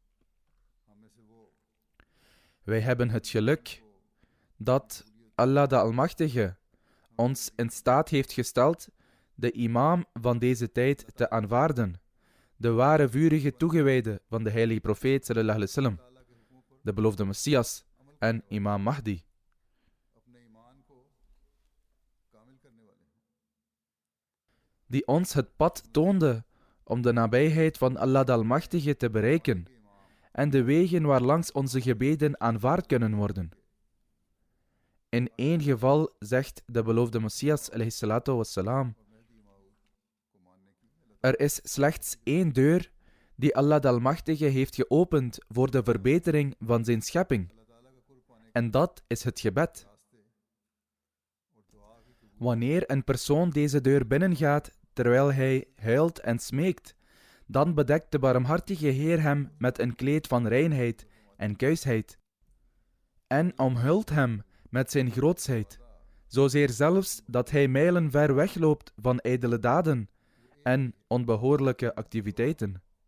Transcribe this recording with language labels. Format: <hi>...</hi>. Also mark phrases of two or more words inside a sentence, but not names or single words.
<nl>Wij hebben het geluk dat Allah de Almachtige ons in staat heeft gesteld de imam van deze tijd te aanvaarden, de ware vurige toegewijde van de heilige profeet</nl> <ar>صلى الله عليه وسلم,</ar> <nl>de beloofde Messias en imam Mahdi. Die ons het pad toonde om de nabijheid van Allah de Almachtige te bereiken en de wegen waarlangs onze gebeden aanvaard kunnen worden. In 1 geval zegt de beloofde Messias</nl> <ar>عليه الصلاة والسلام:</ar> <nl>er is slechts 1 deur die Allah de Almachtige heeft geopend voor de verbetering van zijn schepping. En dat is het gebed. Wanneer een persoon deze deur binnengaat terwijl hij huilt en smeekt, dan bedekt de barmhartige Heer hem met een kleed van reinheid en kuisheid en omhult hem met zijn grootsheid, zozeer zelfs dat hij mijlen ver wegloopt van ijdele daden en onbehoorlijke activiteiten.</nl>